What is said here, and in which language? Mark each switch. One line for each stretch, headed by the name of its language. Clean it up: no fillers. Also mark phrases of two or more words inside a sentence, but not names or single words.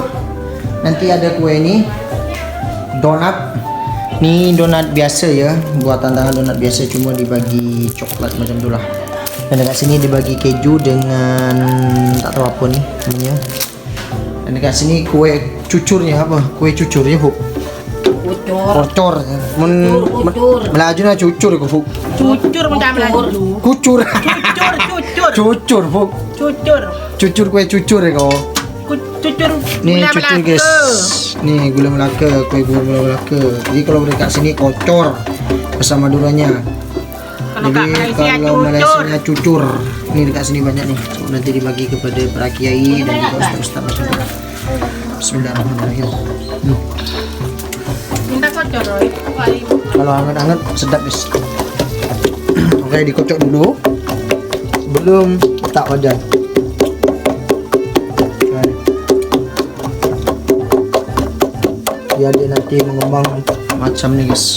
Malay: Nanti ada kue ni donat. Ni donat biasa ya, buatan tangan donat biasa, cuma dibagi coklat macam itulah. Dan dekat sini dibagi keju dengan tak tahu apa ni namanya. Dan dekat sini kue cucurnya apa? Kue cucurnya Bu. Kucur. Melaju nak cucur ke Bu? Cucur macam melaju. Kucur. Cucur. Cucur Bu. Cucur. Cucur kue cucur ya kau. Cucur. Ni cucur guys. Ni gula melaka, kue gula melaka. Jadi kalau dekat sini kocor bersama Maduranya. Jadi kalau Malaysianya cucur. Ini dekat sini banyak nih. So, nanti dibagi kepada para kiai dan juga ustaz-ustaz macam tu.
Arabic: بسم الله الرحمن الرحيم.
Malay: Minta kocor Roy. Kalau hangat-hangat sedap guys. Oke, dikocok dulu sebelum letak wajan. Biar dia nanti mengembang macam ni guys.